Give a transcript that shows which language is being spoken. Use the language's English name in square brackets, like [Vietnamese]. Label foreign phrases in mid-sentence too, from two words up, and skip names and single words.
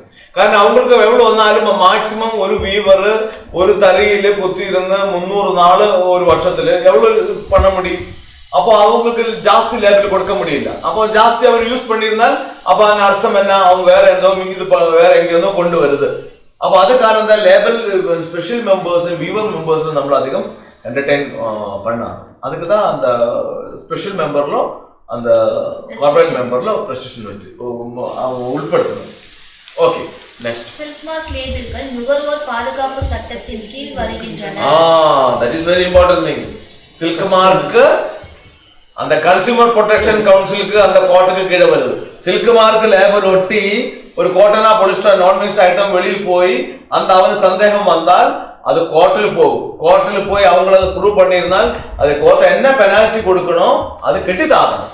[Tamil] കാരണം அவங்களுக்கு எவ்வளவு வந்தாலும் மேக்ஸிமம் ஒரு வீவர் ஒரு தரையில குத்தி இருந்த 300 நாள் ஒரு வருஷத்துல எவ்வளவு பண்ண முடியும்? அப்போ அவங்களுக்கு ஜாஸ்தி லேபிள் கொடுக்க முடியல. அப்போ ஜாஸ்தி அவர் யூஸ் பண்ணியிருந்தால் அப்போ அந்த அர்த்தம் என்ன, அவங்க வேற ஏதோ இது வேற எங்கேருந்தோ கொண்டு வருது. அப்போ அது காரணம் தான் [English] label special members weaver members [Malayalam] നമ്മൾ അധികം എന്റർടൈൻ [Tamil] பண்ணாங்க. அதுக்கு தான் அந்த ஸ்பெஷல் மெம்பர்ல அந்த கார்ப்பரேட் மெம்பர்ல ரெஸ்ட்ரிக்ஷன் வச்சு அவங்க உட்படுத்தணும். [English] Okay, next. [Tamil] சில்க் மார்க் லேபிள்கள் நுகர்வோர் பாதுகாப்பு சட்டத்தின் கீழ் வருகின்றன. [English] that is very important thing. [Tamil] சில்க் மார்க் அந்த [English] consumer protection [Tamil] கவுன்சிலுக்கு அந்த கோட்டுக்கு கீழே வருது. சில்க் மார்க் லேபர் ஒட்டி ஒரு கோட்டனா பொலிஸ்டர் நான் [English] mix item [Tamil] வெளியில் போய் அந்த அவனுக்கு சந்தேகம் வந்தால் அது கோர்ட்டில் போகும். கோர்ட்டில் போய் அவங்கள அதை ப்ரூவ் பண்ணியிருந்தால் அது கோர்ட்டை என்ன பெனால்ட்டி கொடுக்கணும் அது கெட்டித்தாகணும்.